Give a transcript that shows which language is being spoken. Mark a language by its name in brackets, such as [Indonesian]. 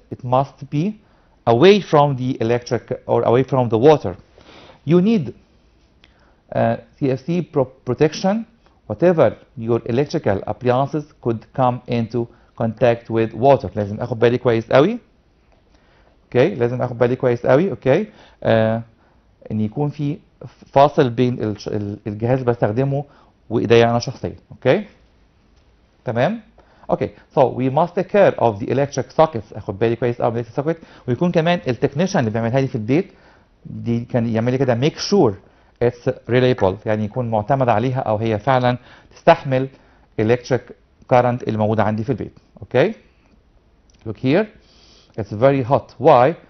[English] It must be away from the electric or away from the water. You need CFC protection. Whatever your electrical appliances could come into contact with water. [Arabic] لازم اخد بالي كويس قوي. اوكي، لازم اخد بالي كويس قوي. اوكي، ان يكون في فاصل بين الجهاز اللي بستخدمه وايديا انا شخصيا. اوكي، تمام. اوكي، [English] so we must take care of the electric sockets. [Arabic] اخد بالي كويس قوي من [English] electric socket. [Arabic] ويكون كمان التكنيشن اللي بيعملها لي في البيت دي كان يعمل لي كده [English] make sure it's reliable. [Arabic] يعني يكون معتمد عليها او هي فعلا تستحمل [English] electric current [Arabic] اللي موجوده عندي في البيت. [English] Okay, look here, it's very hot. Why?